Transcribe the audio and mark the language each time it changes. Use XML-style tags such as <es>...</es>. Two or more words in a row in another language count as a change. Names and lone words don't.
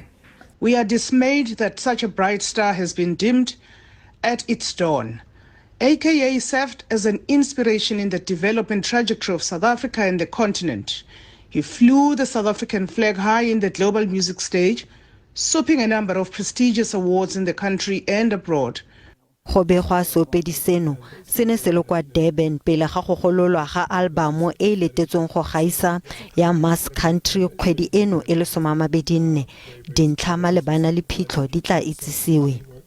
<en>We are dismayed that such a bright star has been dimmed at its dawn. AKA served as an inspiration in the development trajectory of South Africa and the continent. He flew the South African flag high in the global music stage, soaping a number of prestigious awards in the country and abroad.</en> <tn>Go begwa seopedi seno se ne se le kwa Durban pele ga go gololwa ga albumo e letetsweng go gaisa ya Mass Country kgwedi eno e le 24. Dintlha malebana le phitlho di tla itsisiwe.</tn>